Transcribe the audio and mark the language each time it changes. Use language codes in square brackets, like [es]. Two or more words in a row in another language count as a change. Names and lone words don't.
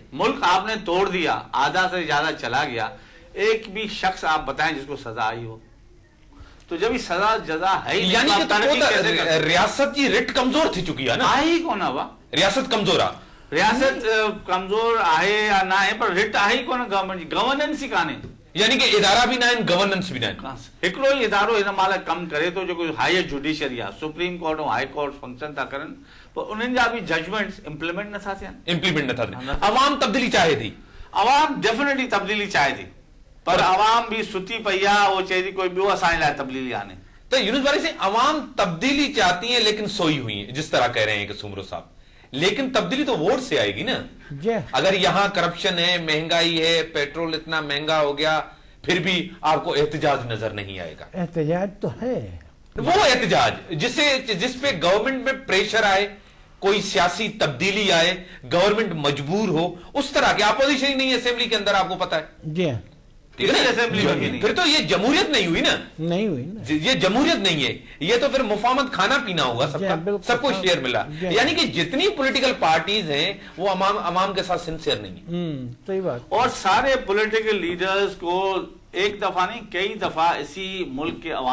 [ur] ملک آپ نے توڑ دیا، آدھا سے زیادہ چلا گیا، ایک بھی شخص آپ بتائیں جس کو سزا آئی ہو? تو جب یہ سزا جزا ہے, یعنی کہ ریاست کی رٹ کمزور تھی چکی ہے نا, [sd] आई कोन हुआ, रियासत कमजोर आ, रियासत कमजोर आहे या ना है, पर रिट आई कोन गवर्नमेंट जी, गवर्नेंस ही काने, यानी कि इदारा भी ना है, गवर्नेंस भी ना है। हिकिड़ो ई इदारो हिन महिल कम करे तो जेको [en] higher judiciary [sd] आहे, सुप्रीम कोर्ट और हाई कोर्ट फंक्शन था करनि, पर उन्हनि जा भी [en] judgments implement [sd] नथा थियनि। अवाम तब्दीली चाहे थी, अवाम डेफिनेटली तब्दीली चाहे थी, पर अवाम भी सुती पई आहे, वो चए थी कोई ॿियो असांजे लाइ तब्दीली आने। [ur] تو یونس بھائی سے عوام تبدیلی چاہتی ہے لیکن سوئی ہوئی ہے، جس طرح کہہ رہے ہیں کہ سومرو صاحب، لیکن تبدیلی تو ووٹ سے آئے گی نا. اگر یہاں کرپشن ہے، مہنگائی ہے، پیٹرول اتنا مہنگا ہو گیا، پھر بھی آپ کو احتجاج نظر نہیں آئے گا. احتجاج تو ہے, وہ احتجاج جس پہ گورنمنٹ میں پریشر آئے، کوئی سیاسی تبدیلی آئے، گورنمنٹ مجبور ہو، اس طرح کی اپوزیشن ہی نہیں ہے اسمبلی کے اندر، آپ کو پتا ہے. जी پھر تو یہ جمہوریت نہیں ہوئی نا، نہیں ہوئی نا، یہ جمہوریت نہیں ہے، یہ تو پھر مفاہمت کھانا پینا ہوگا سب کا، سب کو شیئر ملا، یعنی کہ جتنی [en] political parties [ur] ہیں وہ عوام کے ساتھ سنسیئر نہیں ہیں. صحیح بات. اور سارے [en] political leaders [ur] کو ایک دفعہ نہیں کئی دفعہ اسی ملک کے عوام